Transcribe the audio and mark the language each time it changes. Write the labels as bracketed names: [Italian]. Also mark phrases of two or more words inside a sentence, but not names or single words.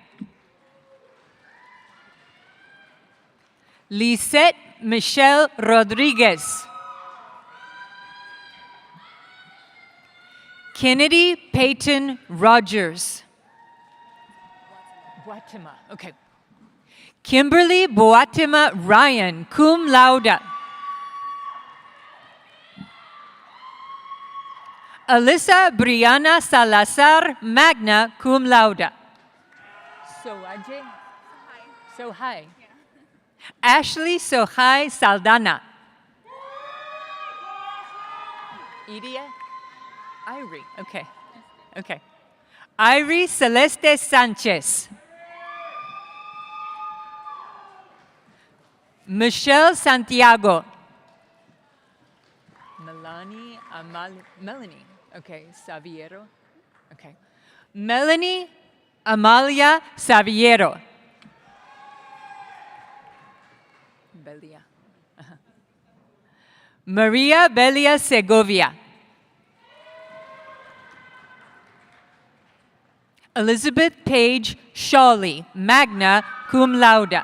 [English] Lisette Michelle Rodriguez. Kennedy Peyton Rogers. Boatima, okay. Kimberly Boatima Ryan, [Latin] cum laude. [English] Alyssa Brianna Salazar, [Latin] magna cum laude. [English] Sohai. Ashley Sohai Saldana. Iria? Irie, okay. Irie Celeste Sanchez. Michelle Santiago. Melanie, okay, Saviero, okay. Melanie Amalia Saviero. Belia. Maria Belia Segovia. Elizabeth Page Shawley, [Latin] magna cum laude.